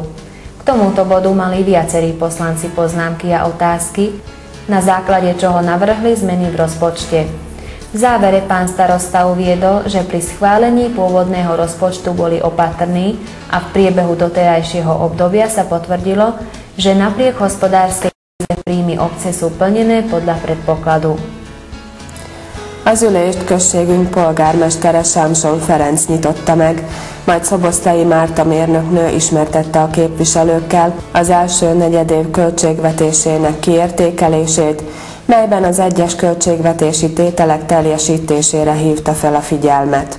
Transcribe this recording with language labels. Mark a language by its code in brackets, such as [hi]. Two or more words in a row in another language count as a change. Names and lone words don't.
[sk] K tomuto bodu mali viacerí poslanci poznámky a otázky, na základe čoho navrhli zmeny v rozpočte. V závere pán starosta uviedol, že pri schválení pôvodného rozpočtu boli opatrní a v priebehu doterajšieho obdobia sa potvrdilo, že napriek hospodárskej kríze príjmy obce sú plnené podľa predpokladu. [hu] Az ülést községünk polgármestere Sámson Ferenc nyitotta meg, majd Szoboszlai Márta mérnöknő ismertette a képviselőkkel az első negyedév költségvetésének kiértékelését, melyben az egyes költségvetési tételek teljesítésére hívta fel a figyelmet.